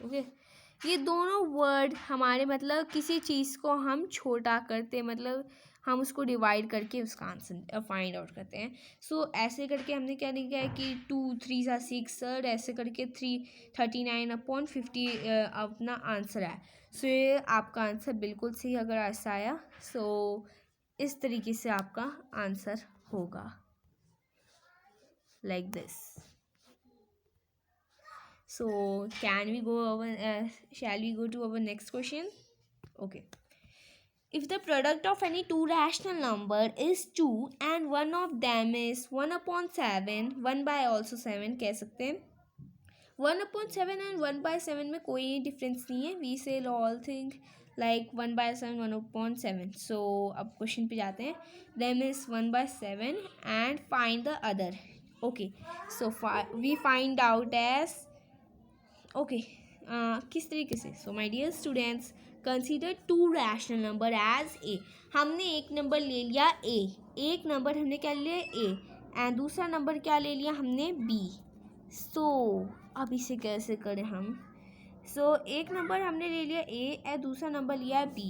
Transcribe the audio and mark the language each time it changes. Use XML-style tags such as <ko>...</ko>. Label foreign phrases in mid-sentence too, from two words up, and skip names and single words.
<hi>ओके, ये दोनों वर्ड हमारे मतलब किसी चीज़ को हम छोटा करते, मतलब हम उसको डिवाइड करके उसका आंसर</hi> <en>find out</en> <hi>करते हैं। सो ऐसे करके हमने क्या लिखा है कि 2 3 6 ऐसे करके 39/50 अपना आंसर है। सो ये आपका आंसर बिल्कुल सही अगर ऐसा आया। सो इस तरीके से आपका आंसर होगा,</hi> <en>like this. So can we go over, shall we go to our next question? Okay. If the product of any two rational number is 2 and one of them is 1/7, 1/7</en> <hi>कह सकते हैं। 1/7 and 1/7 में कोई डिफरेंस नहीं है।</hi> <en>We say all thing like 1/7, 1/7.</en> <hi>So अब क्वेश्चन पे जाते हैं।</hi> <en>Them is 1/7 and find the other. Okay, so we find out as ओके,</en> <hi>किस तरीके से?</hi> <en>So my dear students, consider 2 rational number as A.</en> <hi>हमने एक नंबर ले लिया ए, एक नंबर हमने क्या लिया ए, एंड दूसरा नंबर क्या ले लिया हमने बी। सो अब इसे कैसे करें हम? सो एक नंबर हमने ले लिया ए एंड दूसरा नंबर लिया बी।</hi>